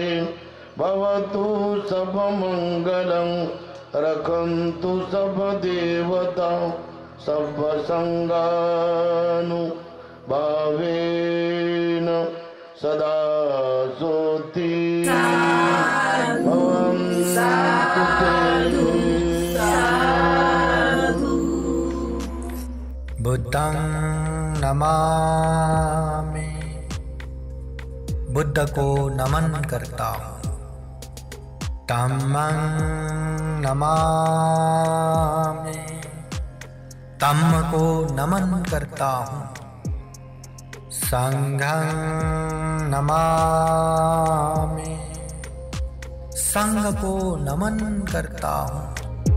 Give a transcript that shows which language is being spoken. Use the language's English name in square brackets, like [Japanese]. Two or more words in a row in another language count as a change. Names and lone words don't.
[Pali] भवतु सर्वमङ्गलं रक्षन्तु सर्वदेवतां सर्वसङ्गानुभावेन सदा सोत्ति भवन्तु ते. बुद्धं नमामि. [Hindi] बुद्ध को नमन करता हूँ. [Pali] धम्मं नमामि. [Hindi] धम्म को नमन करता हूँ, [Pali] संघं नमामि, [Hindi] संघ को नमन करता हूँ।